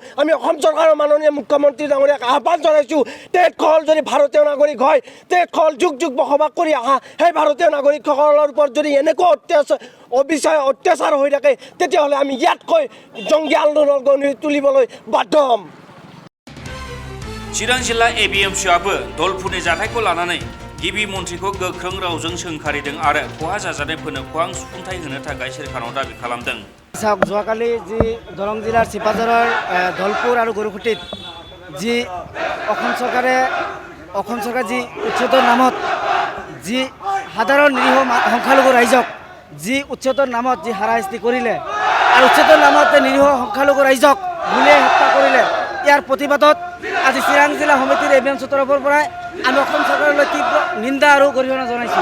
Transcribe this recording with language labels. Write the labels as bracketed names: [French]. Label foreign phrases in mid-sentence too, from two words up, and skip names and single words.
[Assamese] আমি অসম চৰকাৰৰ মাননীয় মুখ্যমন্ত্ৰী ডাঙৰীয়াক আহ্বান জনাইছোঁ, তেখেতসকল যদি ভাৰতীয় নাগৰিক হয়, তেখেতসকল যুগ বসবাস কৰি অহা সেই ভাৰতীয় নাগৰিকসকলৰ ওপৰত যদি এনেকুৱা অত্যাচাৰ হৈ থাকে, তেতিয়াহ'লে আমি ইয়াতকৈ জংগী আন্দোলন গঢ়ি তুলিবলৈ বাধ্য হ'ম। [Bodo] चिरां जिल्ला एबिएमसिआबो धलपुरनि जाथायखौ लानानै गिबि मन्थ्रिखौ गोख्रों रावजों सोंखारिदों आरो खहा जाजानायफोरनो खहा सुफुंथाय होनो थाखाय सोरखारनाव दाबि खालामदों। [Assamese] যোৱাকালি যি দৰং জিলাৰ চিপাঝাৰৰ ধলপুৰ আৰু গৰুখুটিত যি অসম চৰকাৰে যি উচ্ছেদৰ নামত যি সাধাৰণ নিৰীহ সংখ্যালঘু ৰাইজক যি উচ্ছেদৰ নামত যি হাৰাশাস্তি কৰিলে আৰু উচ্ছেদৰ নামত নিৰীহ সংখ্যালঘু ৰাইজক গুলীয়াই হত্যা কৰিলে, ইয়াৰ প্ৰতিবাদত আজি চিৰাং জিলা সমিতিৰ এবিএমচিৰ তৰফৰ পৰাই আমি অসম চৰকাৰলৈ তীব্ৰ নিন্দা আৰু গৰিহণা জনাইছোঁ।